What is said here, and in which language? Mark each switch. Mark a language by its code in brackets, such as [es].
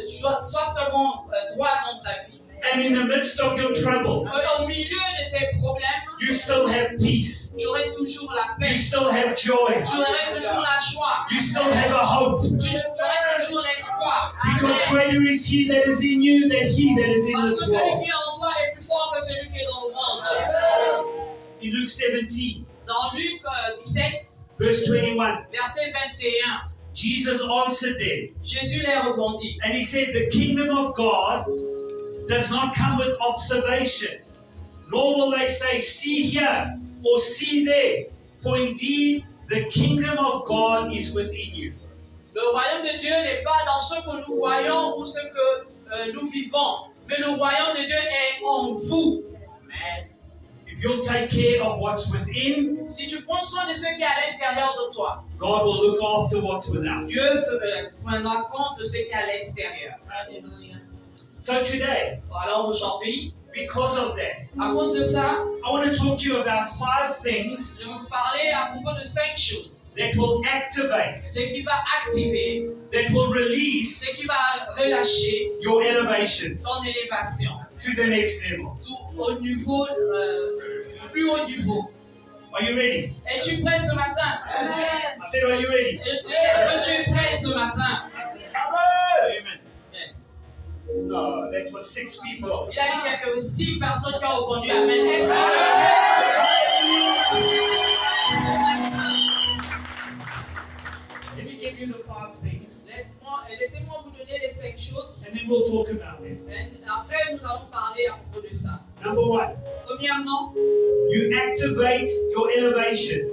[fr] Sois seulement droit dans ta vie. [en] And in the midst of your trouble, [fr] Au milieu de tes problèmes, [en] you still have peace, [fr] tu aurais toujours la [en] you [fr] paix. [en] still have joy, [fr] Tu aurais toujours la joie. [en] you still have a hope. [fr] Tu aurais toujours l'espoir. [en] Because greater is He that is in you than he that is in [fr] Parce que [en] this [fr] celui [en] world. [fr] qui est en toi est plus fort que celui qui est dans le monde. [en] In Luke 17, [fr] Dans Luc 17, [en] verse 21, [fr] verset 21, [en] Jesus answered them, [fr] Jésus leur répondit. [en] and He said, the kingdom of God does not come with observation, nor will they say, see here or see there, for indeed the kingdom of God is within you. [fr] Le royaume de Dieu n'est pas dans ce que nous voyons ou ce que nous vivons, mais le royaume de Dieu est en vous. [en] If you'll take care of what's within, [fr] Si tu prends soin de ce qui est à l'intérieur de toi, [en] God will look after what's without. [fr] Dieu prendra compte de ce qui est à l'extérieur. [en] So today, [fr] Alors aujourd'hui, [en] because of that, [fr] à cause de ça, [en] I want to talk to you about 5 things [fr] je vais vous parler à propos de 5 choses. [en] that will activate, [fr] Ce qui va activer, [en] that will release [fr] ce qui va relâcher [en] your elevation [fr] ton élévation [en] to the next level. [fr] tout au niveau, plus haut niveau. [en] Are you ready? [fr] Es-tu prêt ce matin? [en] I said, are you ready? [fr] Est-ce que tu es prêt ce matin? [en] Amen. Yes. No, that was 6 people. [fr] Il a dit qu'il y a 6 personnes qui ont répondu Amen. Est-ce que tu es prêt? [en] Let me give you the 5 things, [fr] Laissez-moi vous donner les 5 choses. [en] and then we'll talk about them. [fr] Après, nous allons parler à propos de ça. [en] Number 1, [fr] Premièrement, [en] you activate your elevation.